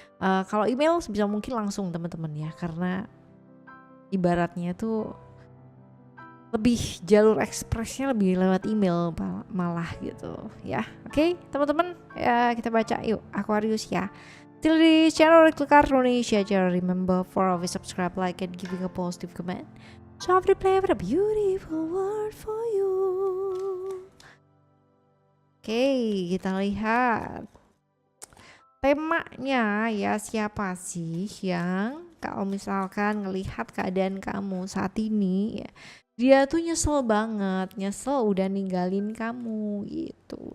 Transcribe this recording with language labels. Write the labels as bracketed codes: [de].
[id] Kalau email sebisa mungkin langsung teman-teman ya, karena ibaratnya tuh lebih jalur ekspresnya lebih lewat email malah gitu ya. Oke, teman-teman ya, kita baca yuk Aquarius ya. [en] Till di channel Oracle Card Indonesia, remember for always subscribe, like, and giving a positive comment. So I'll play with a beautiful word for you. [id] Oke, kita lihat temanya ya, siapa sih yang kalau misalkan ngelihat keadaan kamu saat ini ya, dia tuh nyesel banget, nyesel udah ninggalin kamu gitu.